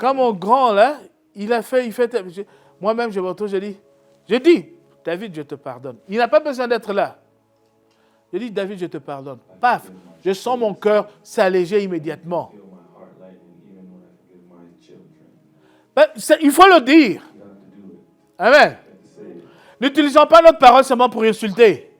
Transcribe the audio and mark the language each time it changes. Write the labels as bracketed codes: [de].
[fr] Quand mon grand, là, il fait moi-même, je me retrouve, je dis, David, je te pardonne. Il n'a pas besoin d'être là. Je dis, David, je te pardonne. Paf, je sens mon cœur s'alléger immédiatement. [en] feel my heart lightening even when I forgive my children. [fr] Ben, il faut le dire. [en] You have to do it. You have to say it. [fr] N'utilisons pas notre parole seulement pour insulter.